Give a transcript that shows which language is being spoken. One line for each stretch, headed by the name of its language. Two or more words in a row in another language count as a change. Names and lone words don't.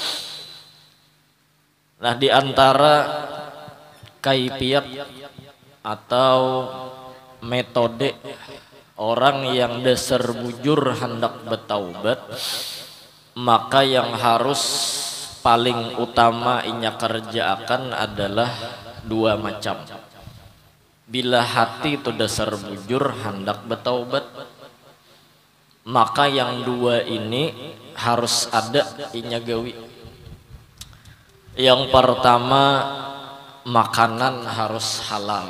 Banjar: Nah, di antara kaifiat atau metode orang yang dasar bujur hendak bertaubat, maka yang harus paling utama inya kerjakan adalah dua macam. Bila hati itu dasar bujur hendak bertaubat, maka yang dua ini harus ada inya gawi.
Indonesian: Yang pertama makanan harus halal.